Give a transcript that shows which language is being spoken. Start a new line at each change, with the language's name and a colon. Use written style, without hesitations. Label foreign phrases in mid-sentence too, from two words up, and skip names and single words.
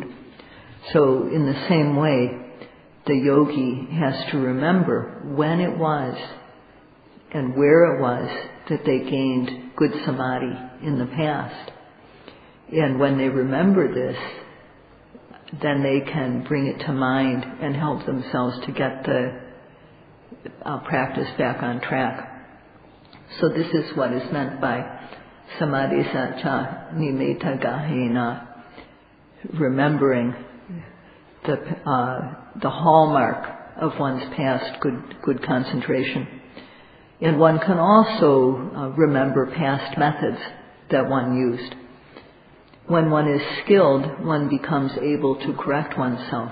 English: So in the same way, the yogi has to remember when it was and where it was that they gained good samadhi in the past. And when they remember this, then they can bring it to mind and help themselves to get the practice back on track. So this is what is meant by
Pali: samadhi sacha nimeta gahena,
English: remembering the hallmark of one's past good concentration. And one can also remember past methods that one used. When one is skilled, one becomes able to correct oneself.